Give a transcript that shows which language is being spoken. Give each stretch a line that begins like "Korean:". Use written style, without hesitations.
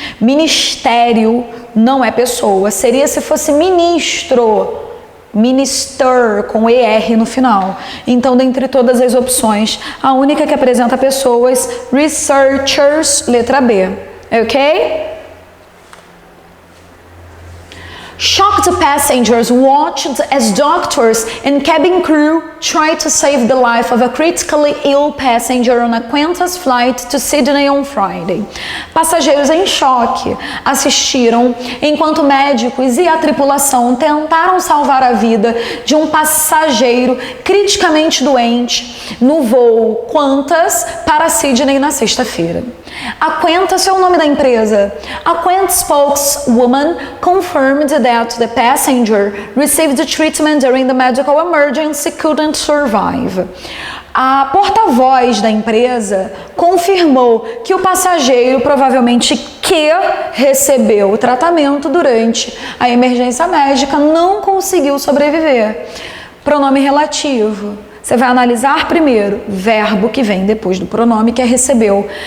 Portuguese: Ministério não é pessoa, seria se fosse ministro, minister, com ER no final. Então, dentre todas as opções, a única que apresenta pessoas, researchers, letra B, ok?
English: Shocked passengers watched as doctors and cabin crew tried to save the life of a critically ill passenger on a Qantas flight to Sydney on Friday.
Portuguese: Passageiros em choque assistiram enquanto médicos e a tripulação tentaram salvar a vida de um passageiro criticamente doente no voo Qantas para Sydney na sexta-feira. A Qantas é o nome da empresa.
English: A Qantas spokeswoman confirmed that the passenger received treatment during the medical emergency, couldn't survive.
Portuguese: A porta-voz da empresa confirmou que o passageiro provavelmente que recebeu o tratamento durante a emergência médica não conseguiu sobreviver. Pronome relativo. Você vai analisar primeiro verbo que vem depois do pronome, que é recebeu.